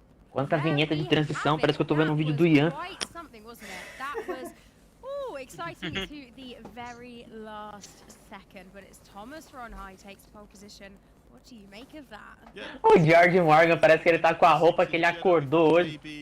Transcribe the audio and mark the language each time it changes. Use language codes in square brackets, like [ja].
[pt] Quanta vinheta de transição, parece que eu tô vendo um vídeo do Ian. [en] Quite something, wasn't it? That was exciting to the very last second, but it's Thomas Ronhar who takes pole position. What do you make of that? [pt] O George Morgan parece que ele tá com a roupa que ele acordou hoje.